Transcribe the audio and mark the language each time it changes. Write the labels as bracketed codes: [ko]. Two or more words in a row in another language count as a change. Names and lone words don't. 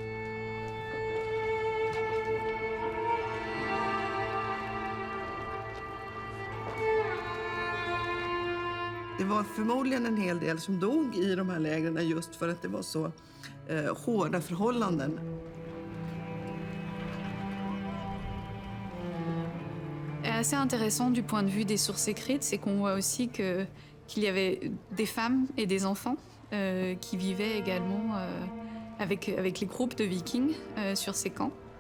[sv] Det var förmodligen en hel del som dog i de här lägren just för att det var så hårda förhållanden. [fr] Assez intéressant du point de vue des sources écrites, c'est qu'on voit aussi qu'il y avait des femmes et des enfants qui vivaient également avec les groupes de Vikings sur ces camps.